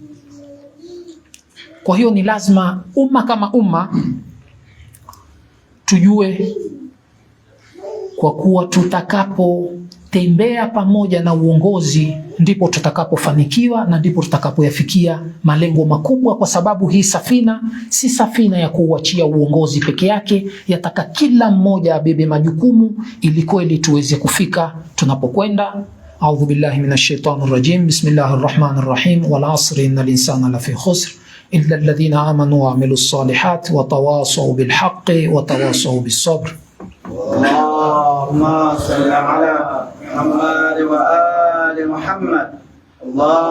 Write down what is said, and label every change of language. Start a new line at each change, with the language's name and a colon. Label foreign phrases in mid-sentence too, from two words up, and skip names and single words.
Swahili: Kwa hiyo ni lazima umma kama umma tujue, kwa kuwa tutakapotembea pamoja na uongozi ndipo tutakapofanikiwa na ndipo tutakapoyafikia malengo makubwa, kwa sababu hii safina si safina ya kuuachia uongozi peke yake, yataka kila mmoja abebe majukumu ili kweli tuweze kufika tunapokwenda.
Arabic: أعوذ بالله من الشيطان الرجيم. بسم الله الرحمن الرحيم. والعصر إن الإنسان لفي خسر إلا الذين آمنوا وعملوا الصالحات وتواصوا بالحق وتواصوا بالصبر. اللهم صل على محمد وآل محمد.